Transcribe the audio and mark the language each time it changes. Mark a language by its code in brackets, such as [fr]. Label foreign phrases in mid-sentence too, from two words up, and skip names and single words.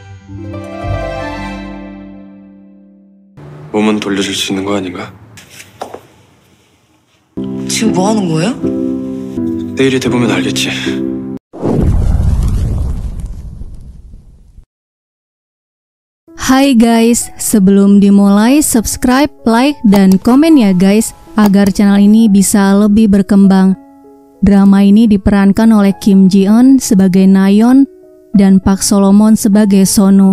[ko] 몸은 돌려줄 수 있는 거 아닌가? 지금 뭐 하는 거예요? 내일이 돼보면 알겠지. [id] Hai guys, sebelum dimulai subscribe, like, dan komen ya guys, agar channel ini bisa lebih berkembang. Drama ini diperankan oleh Kim Ji-eun sebagai Nayeon dan Park Solomon sebagai Sonu.